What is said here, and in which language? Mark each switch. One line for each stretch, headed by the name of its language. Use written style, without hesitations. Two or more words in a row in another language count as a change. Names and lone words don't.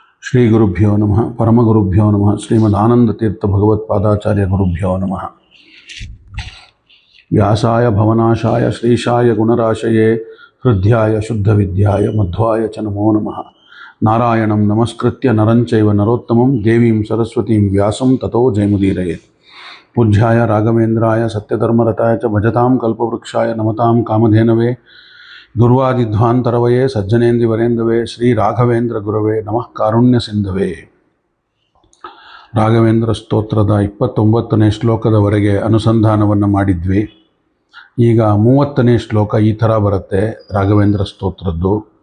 Sanskrit: ಶ್ರೀ ಗುರುಭ್ಯೋ ನಮಃ ಪರಮಗುರುಭ್ಯೋ ನಮಃ ಶ್ರೀಮದಾನಂದತೀರ್ಥ ಭಗವತ್ಪಾದಾಚಾರ್ಯ ಗುರುಭ್ಯೋ ನಮಃ. ವ್ಯಾಸಾಯ ಭವನಾಶಾಯ ಶ್ರೀಶಾಯ ಗುಣರಾಶಯೇ ಹೃದ್ಯಾಯ ಶುದ್ಧವಿದ್ಯಾಯ ಮಧ್ವಾಯ ಚ ನಮೋ ನಮಃ. ನಾರಾಯಣಂ ನಮಸ್ಕೃತ್ಯ ನರಂಚೈವ ನರೋತ್ತಮಂ ದೇವೀಂ ಸರಸ್ವತೀಂ ವ್ಯಾಸಂ ತಥೋ ಜಯಮುದೀರಯೇ. ಪೂಜ್ಯಾಯ ರಾಘವೇಂದ್ರಾಯ ಸತ್ಯಧರ್ಮರತಾಯ ಚ ಭಜತಾಂ ಕಲ್ಪವೃಕ್ಷಾಯ ನಮತಾಂ ಕಾಮಧೇನವೇ ದುರ್ವಾದಿಧ್ವಾಂತರವಯೇ ಸಜ್ಜನೇಂದ್ರಿವರೇಂದವೇ ಶ್ರೀ ರಾಘವೇಂದ್ರ ಗುರವೇ ನಮಃ ಕಾರುಣ್ಯ ಸಿಂಧವೇ.
Kannada: ರಾಘವೇಂದ್ರ ಸ್ತೋತ್ರದ 29ನೇ ಶ್ಲೋಕದವರೆಗೆ ಅನುಸಂಧಾನವನ್ನು ಮಾಡಿದ್ವಿ. ಈಗ 30ನೇ ಶ್ಲೋಕ ಈ ಥರ ಬರುತ್ತೆ ರಾಘವೇಂದ್ರ ಸ್ತೋತ್ರದ್ದು.